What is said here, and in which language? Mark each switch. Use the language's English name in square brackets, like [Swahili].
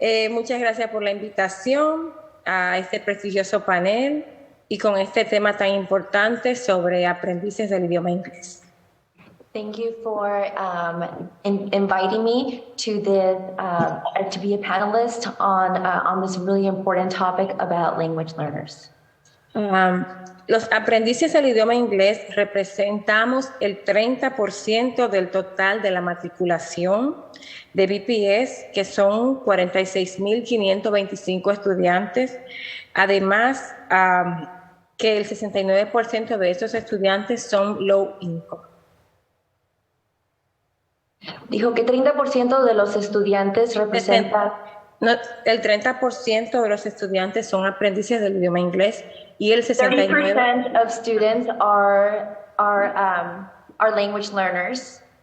[Spanish] Muchas gracias por la invitación a este prestigioso panel y con este tema tan importante sobre aprendices del idioma inglés. [English] Thank you for inviting me to to be a panelist on this really important topic about language learners. [Spanish] Los aprendices del idioma inglés representamos el 30% del total de la matriculación de BPS, que son 46.525 estudiantes. Además, que el 69% de estos estudiantes son low income. Dijo que 30% de los estudiantes representan... No, el 30% de los estudiantes son aprendices del idioma inglés y el 69% [English] 30% of students are language learners.